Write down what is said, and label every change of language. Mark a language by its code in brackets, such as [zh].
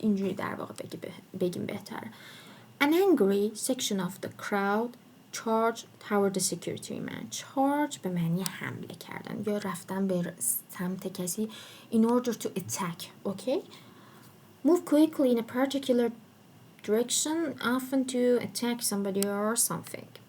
[fa] اینجوری در واقع بگیم بهتره. [en] An angry section of the crowd charged toward the security man. [fa] charge به معنی حمله کردن یا رفتن به سمت کسی [en] in order to attack. okay? move quickly in a particular direction often to attack somebody or something.